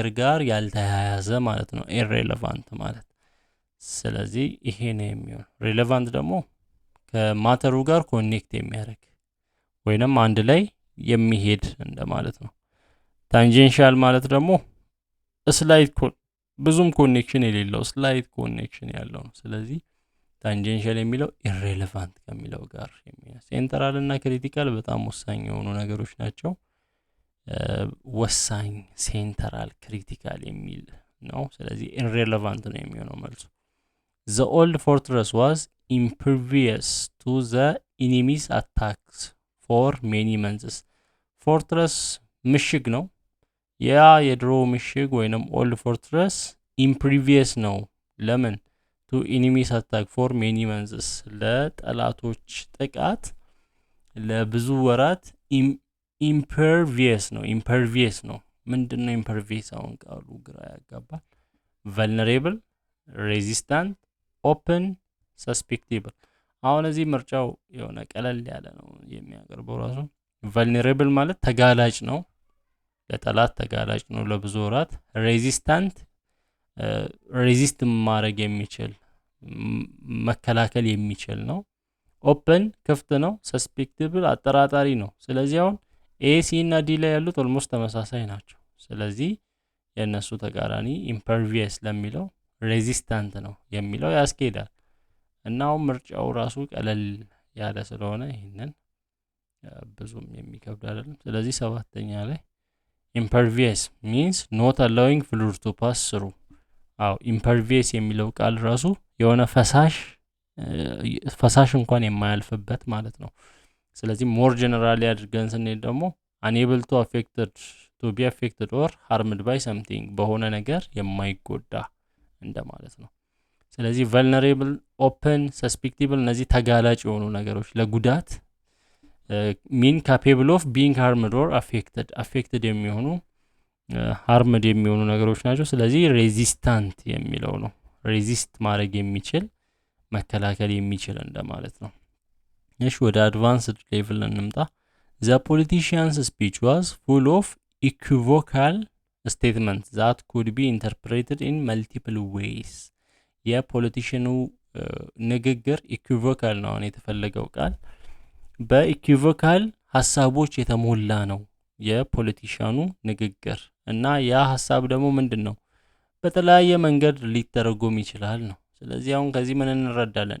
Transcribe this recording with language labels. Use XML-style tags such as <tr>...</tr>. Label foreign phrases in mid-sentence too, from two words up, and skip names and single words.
<am>ጋር ያልተያያዘ ማለት ነው ኢሬሌቫንት ማለት። ስለዚህ ይሄ ነው የሚሆነው። ሬሌቫንት ደግሞ ከማተሩ ጋር ኮኔክት የሚያደርግ ወይንም አንድ ላይ የሚሄድ እንደማለት ነው። ታንጀንሻል ማለት ደግሞ ስላይት ብዙም ኮኔክሽን የሌለው</am> <en>slight connection</en> <am>ያለው ነው። ስለዚህ ታንጀንሻል የሚለው ኢሬሌቫንት ከሚለው ጋር የሚያስ ሴንትራል እና ክሪቲካል በጣም ወሳኝ የሆኑ ነገሮች ናቸው። ወሳኝ ሴንትራል ክሪቲካል የሚል ነው። ስለዚህ ኢሬሌቫንት ነው የሚሆነው መልሱ።</am> <en>The old fortress was impervious to the enemy's attacks for many months.</en> <am>ፎርትረስ ምሽግ ነው። ያ የድሮ ምሽግ ወይንም</am> <en>old fortress</en> <am>impervious ነው። ለምን?</am> <en>to enemies attack for many months</en> <am>ለጠላቶች ጥቃት ለብዙ ወራት impervious ነው። ምንድነው impervious? አሁን ቃሉ ግራ ያጋባል።</am> <en>vulnerable፣ resistant፣ open፣ susceptible።</en> <am>አሁን እዚህ ምርጫው የሆነ ቀለል ያለ ነው የሚያቀርበው ራሱ። vulnerable ማለት ተጋላጭ ነው፣ ለጠላት ተጋላጭ ነው ለብዙ ወራት። resistant ሬዚስት ማድረግ የሚችል መከላከል የሚችል ነው። ኦፕን ክፍት ነው። ሰስፔክቲብል አጠራጣሪ ነው። ስለዚህ አሁን ኤ ሲ እና ዲ ላይ ያሉት ኦልሞስት ተመሳሳይ ናቸው። ስለዚህ የነሱ ተቃራኒ ኢምፐርቪየስ ለሚለው ሬዚስታንት ነው የሚለው ያስኬዳል። እና አሁን ምርጫው ራሱ ቀለል ያለ ስለሆነ ይሄንን ብዙም የሚከብድ አይደለም። ስለዚህ ሰባተኛ ላይ</am> <en>impervious means not allowing fluid to pass through።</en> <am>impervious የሚለው ቃል ራሱ የሆነ ፈሳሽ እንኳን የማያልፍበት ማለት ነው። ስለዚህ</am> <en>more generally</en> <am>አድርገን ስንሄድ ደግሞ</am> <en>unable to be affected or harmed by something</en> <am>በሆነ ነገር የማይጎዳ እንደማለት ነው። ስለዚህ</am> <en>vulnerable፣ open፣ susceptible</en> <am>እነዚህ ተጋላጭ የሆኑ ነገሮች ለጉዳት</am> <en>mean capable of being harmed or affected</en> <am>የሚሆኑ harmed የሚሆኑ ነገሮች ናቸው። ስለዚህ resistant የሚለው ነው። resist ማድረግ የሚችል መከላከል የሚችል እንደማለት ነው። እሺ ወደ</am> <en>advanced level</en> <am>እንምጣ።</am> <en>The politician's speech was full of equivocal statements that could be interpreted in multiple ways።</en> <am>የፖለቲሽኑ ንግግር equivocal ነው የተፈለገው ቃል በኢኩቮካል ሐሳቦች የተሞላ ነው የፖለቲሻኑ ንግግር እና ያ ሐሳብ ደግሞ ምንድነው በተለያየ መንገድ ሊተረጎም ይችላል ነው። ስለዚህ አሁን ከዚህ ምን እንረዳለን?</am>